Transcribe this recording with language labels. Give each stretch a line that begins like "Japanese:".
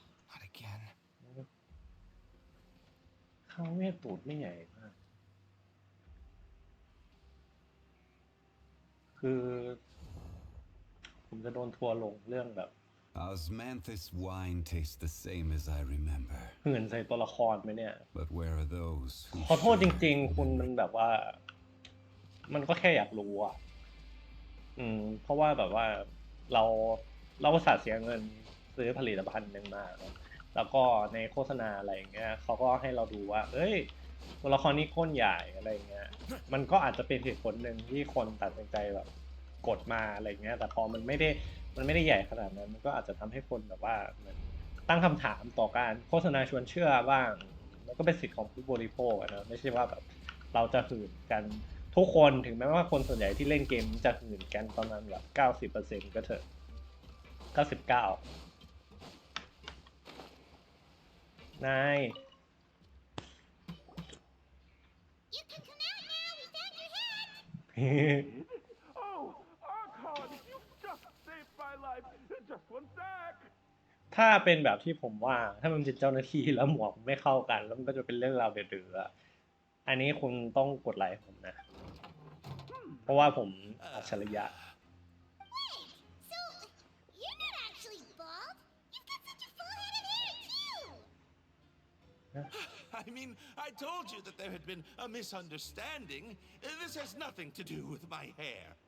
English: Not again.
Thai: คาเวตูดไม่ใหญ่มากคือผมจะโดนทัวร์ลงเรื่องแบบ
English: Osmanthus wine tastes the same as I remember.
Thai: เหื่อนใส่ตัวละครไหมเนี่ย
English: But where are those who
Thai: ขอโทษจริงๆคุณมันแบบว่ามันก็แค่อยากรู้อ่ะเพราะว่าแบบว่าเราอุตส่าห์เสียเงินซื้อผลิตภัณฑ์หนึ่งมาแล้วก็ในโฆษณาอะไรอย่างเงี้ยเขาก็ให้เราดูว่าเอ้ยตัวละครนี้ก้นใหญ่อะไรอย่างเงี้ยมันก็อาจจะเป็นเหตุผลหนึ่งที่คนตัดสินใจแบบกดมาอะไรอย่างเงี้ยแต่พอมันไม่ไ ด้ใหญ่ขนาดนั้นมันก็อาจจะทำให้คนแบบว่าเหมือนตั้งคำถามต่อการโฆษณาชวนเชื่อบ้างมันก็เป็นสิทธิ์ของผู้บริโภคนะไม่ใช่ว่าแบบเราจะหื่นกันทุกคนถึงแม้ว่าคนส่วนใหญ่ที่เล่นเกมจะหื่นกันประมาณแบบ 90% ก็เถอะ 99นาย
English: You can come out now. We found your hat. Oh, Archon, you just saved my life. Just one sec.
Thai: ถ้าเป็นแบบที่ผมว่าถ้ามันเป็นเจ้าหน้าที่แล้วหมวกไม่เข้ากันแล้วมันก็จะเป็นเรื่องราวเดือดๆอันนี้คุณต้องกดไลค์ผมนะเพราะว่าผมอัจฉริยะ
English: Wait, so you're not actually bald? You've got such a full head of hair too. I mean, I told you that there had been a misunderstanding. This has nothing to do with my hair.